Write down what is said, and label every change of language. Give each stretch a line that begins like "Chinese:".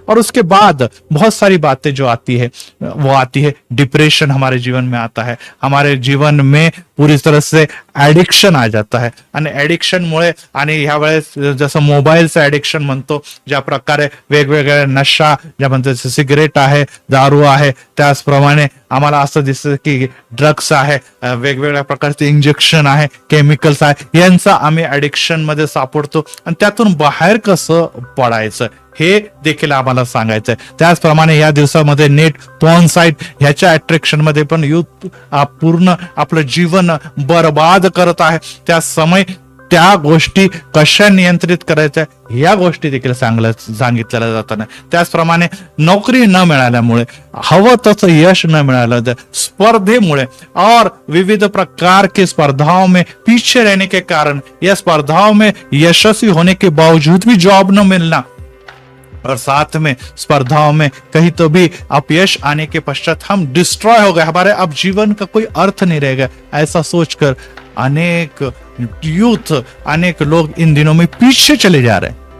Hindi: और उसके बाद बहुत सारी बातें जो आती है, वो आती है डिप्रेशन हमारे जीवन में आता है, हमारे जीवन में पूरी तरह से ऍडिक्शन आ जाता है.
Marathi: आणि ऍडिक्शन मुळे, आणि ह्या वेळेस जसं मोबाईलचं ऍडिक्शन म्हणतो, ज्या प्रकारे वेगवेगळ्या नशा, ज्या म्हणतो सिगरेट आहे, दारू आहे, त्याचप्रमाणे आम्हाला असं दिसतं की ड्रग्स आहे, वेगवेगळ्या प्रकारचे इंजेक्शन आहे, केमिकल्स आहे, यांचा आम्ही ऍडिक्शन मध्ये सापडतो. आणि त्यातून बाहेर कसं पडायचं हे देखील आम्हाला सांगायचंय. त्याचप्रमाणे या दिवसामध्ये नेट, पॉर्न साईट ह्याच्या अट्रॅक्शन मध्ये पण युथ पूर्ण आपलं जीवन बर्बाद करत आहे. त्या समय त्या गोष्टी कशा नियंत्रित करायच्या या गोष्टी देखील सांगितलेल्या जातात. त्याचप्रमाणे नोकरी न मिळाल्यामुळे, हवं तसं यश न मिळालं, स्पर्धेमुळे
Hindi: और विविध प्रकार की स्पर्धाओं में पीछे रहने के कारण, या स्पर्धाओं में यशस्वी होने के बावजूद भी जॉब न मिलना, और साथ में स्पर्धाओं में कहीं तो भी अपयश आने के पश्चात हम डिस्ट्रॉय हो गए, हमारे अब जीवन का कोई अर्थ नहीं रहेगा, ऐसा सोचकर अनेक यूथ, अनेक लोग इन दिनों में पीछे चले जा रहे हैं.